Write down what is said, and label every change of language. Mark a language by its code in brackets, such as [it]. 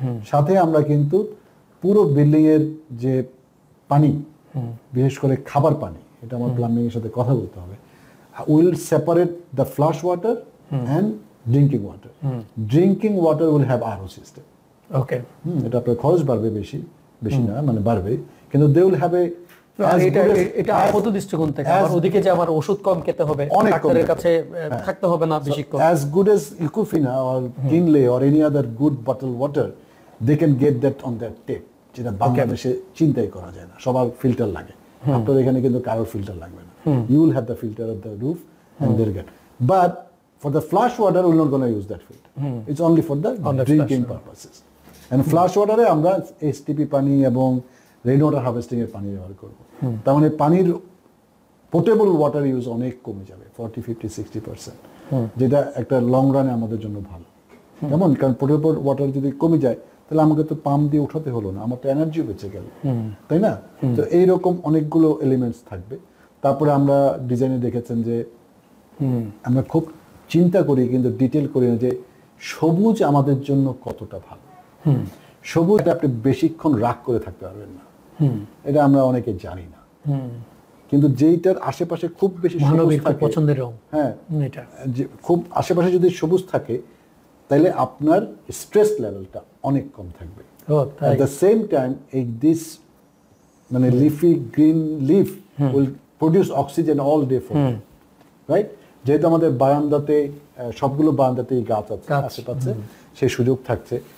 [bn] সাথে আমরা কিন্তু পুরো বিল্ডিং এর যে পানি, বিশেষ করে খাবার পানি, এটা আমার প্লাম্বিং এর সাথে কথা বলতে হবে, [en] Will separate the flush water and drinking water. Drinking water will have RO system. Okay, [bn] এটা আপনার খরচ বাড়বে বেশি না, মানে বাড়বে, কিন্তু [en] they will have a, [bn] এটা আপাতত দৃষ্টিকোণ থেকে আমার ওদিকে যে আমার ওষুধ কম খেতে হবে, ডাক্তারের কাছে থাকতে হবে না বেশিক্ষণ। [en] As good as Ecofina or Kinley or any other good bottled water, they can get that on their tap, [bn] যেটা বাংলাদেশে চিন্তাই করা যায় না, সবার ফিল্টার লাগে। আপনাদের এখানে কিন্তু কারোর ফিল্টার লাগবে না। [en] You will have the filter at the roof and they'll get. But for the flash water, we're not going to use that filter. It's only for the drinking purposes. And flash water [bn] এ আমরা STP পানি এবং rain water harvesting এর পানি ব্যবহার করব। তার মানে পানির পোর্টেবল ওয়াটার ইউজ অনেক কমে যাবে, 40, 50, 60%, যেটা একটা লং রানে আমাদের জন্য ভালো। যেমন কারণ পোর্টেবল ওয়াটার যদি কমে যায় তাহলে আমাকে তো পাম্প দিয়ে উঠাতে হলো না, আমার তো এনার্জিও বেঁচে গেল, তাই না? তো এইরকম অনেকগুলো এলিমেন্টস থাকবে। তারপরে আমরা ডিজাইনে দেখেছেন যে আমরা খুব চিন্তা করি কিন্তু ডিটেল করি না যে সবুজ আমাদের জন্য কতটা ভালো। সবুজ আপনি বেশিক্ষণ রাগ করে থাকতে পারবেন না, এটা আমরা অনেকে জানি না। কিন্তু যেইটার আশেপাশে খুব বেশি সবুজ মহানবীর খুব থাকে, পছন্দের রং হ্যাঁ এটা। যে খুব আশেপাশে যদি সবুজ থাকে তাহলে আপনার স্ট্রেস লেভেলটা অনেক কম থাকবে। ও [en] At [bn] তাই। [en] the same time, this মানে leafy green leaf will produce oxygen all day for you, right? [bn] যেহেতু আমাদের বারান্দাতে সবগুলো বারান্দাতেই গাছ আছে আশেপাশে, সেই সুযোগ থাকছে।